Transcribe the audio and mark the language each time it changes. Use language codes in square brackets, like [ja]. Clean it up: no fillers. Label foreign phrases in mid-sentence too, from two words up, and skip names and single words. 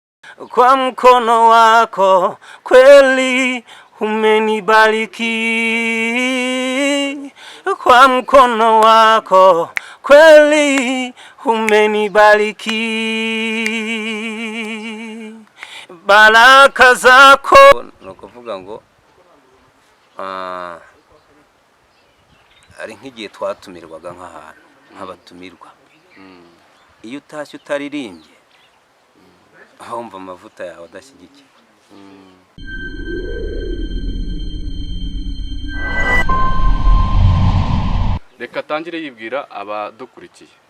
[sw] kwa mkono wako kweli umenibariki, kwa mkono wako kweli umenibariki, baraka zako. [rw] Nukuvuga ngo ari nk'igihe twatumirwaga nk'ahantu nk'abatumirwa, iyo utashye utaririmbye wumva amavuta yawe adashyigikiwe. Reka atangire yibwira abadukurikiye.